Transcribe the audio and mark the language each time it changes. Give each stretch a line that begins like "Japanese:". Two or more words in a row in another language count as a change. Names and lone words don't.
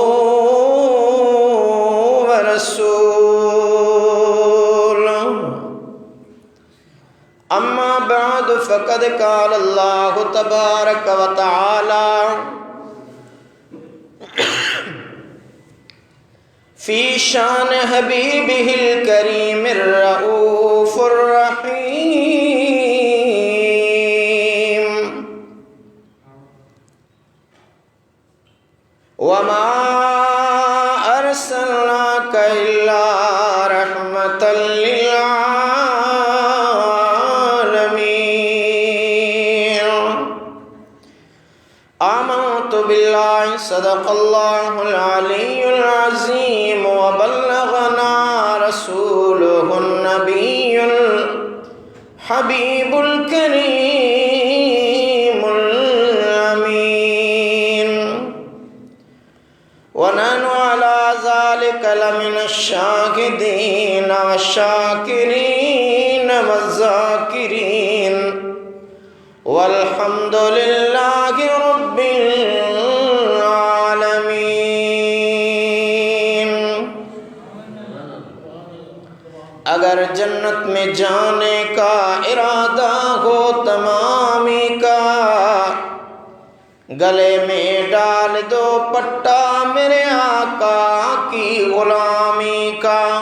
Arabic: ورسوله أما بعد فقد قال الله تبارك وتعالى في شأن حبيبه الكريم الرؤوف الرحيم وما أرسلناك إلا رحمة للعالمين آمنت بالله صدق الله العلي العظيم وبلغنا رسوله النبي الحبيب الكريم الأمين ونحن على ذلك لمن الشاهدين والشاكرين والذاكرين والحمد لله رب العالمين.
Urdu: اگر جنت میں جانے کا ارادہ ہو تمامی کا، گلے میں ڈال دو پٹہ میرے آقا کی غلامی کا.